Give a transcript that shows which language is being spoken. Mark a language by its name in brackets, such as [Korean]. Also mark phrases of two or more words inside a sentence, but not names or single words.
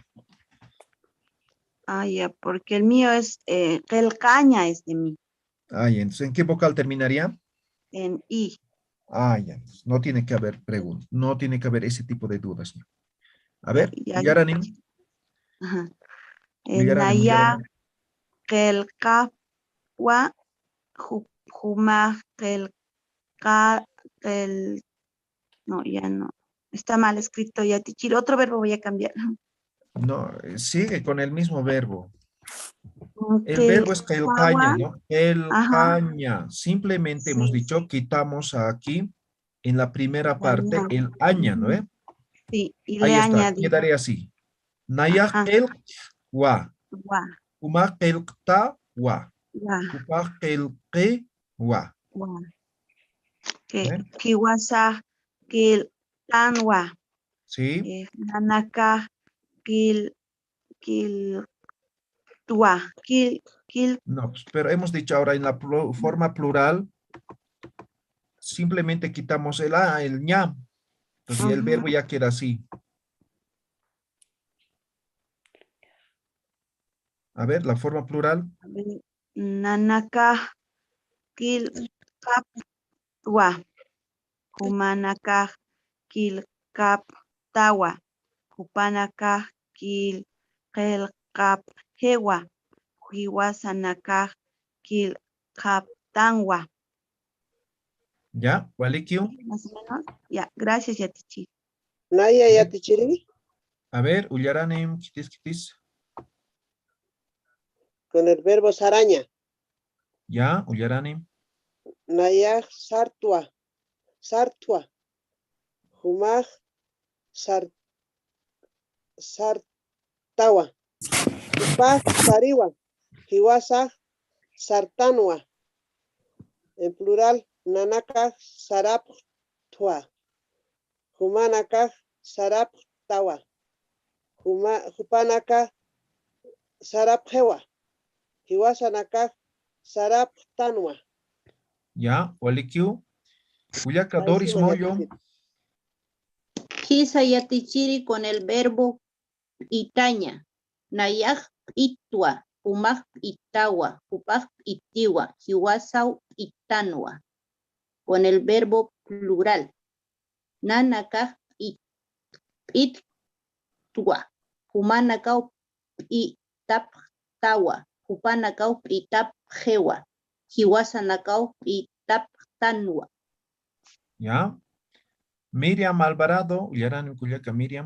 [Spanish] Ah, ya, porque el mío es, kelcaña es de mí, Ah, ya, entonces, ¿en qué vocal terminaría? en I. Ah, ya, no tiene que haber preguntas, no tiene que haber ese tipo de dudas. ¿No? A ver, Ya. Yaranim. Ajá. Uyaranim. [Aymara] Kelkapua, juma, [Spanish] no, ya no. Está mal escrito ya, Tichiri. Otro verbo voy a cambiar. No, sigue con el mismo verbo. El verbo es kelcaña, ¿no? Kelcaña. Simplemente hemos dicho, quitamos aquí en la primera parte el aña, ¿no? Sí, y ahí le está, añadí. quedaría así. [Aymara] Nayah kelkwa. Uma kelkta wa. Upa kelke wa. Kiwasa kiltanwa. [Spanish] Sí. [Aymara] Nanaka tua. [Spanish] No, pero hemos dicho ahora en la forma plural, simplemente quitamos el a, el ña. Entonces el verbo ya queda así. A ver, la forma plural. [Aymara] Nanaka kilkaptua. Humanaka kilkaptawa. Hupanaka kilkelkaphewa. Hiwasanaka kilkaptanwa. [Spanish] ¿Ya? ¿Vale, Q? Más o menos. Ya, gracias, Yatichiri. [Aymara] Naya Yatichiri. [Spanish] A ver, [Aymara] Ullaranim, kitis. [Spanish] Con el verbo saraña. Ya, Ullaranim. [Aymara] Naya sartua. Humaj sartawa. Upaj sariwa. Hiwasa sartanwa. [Spanish] En plural, [Aymara] nanaka saraptua. Humanaka saraptawa. Hupanaka saraphewa. Hiwasanaka saraptanwa. [Spanish] Ya, ¿vale, Q? Uyaka Doris Moyo. [Aymara] Kisa Yatichiri [Spanish] con el verbo itaña. [Aymara] Nayaj itua. Humaq itawa, Hupaq itiwa, Hiwasau itanwa. [Spanish] Con el verbo plural. [Aymara] Nanakaj itwa, Humanakau itaptawa, Hupanakau itapjewa, Hiwasanakau itaptanwa. [Spanish] ¿Ya? [Aymara] Miriam Alvarado, Yaran Culiaca Miriam.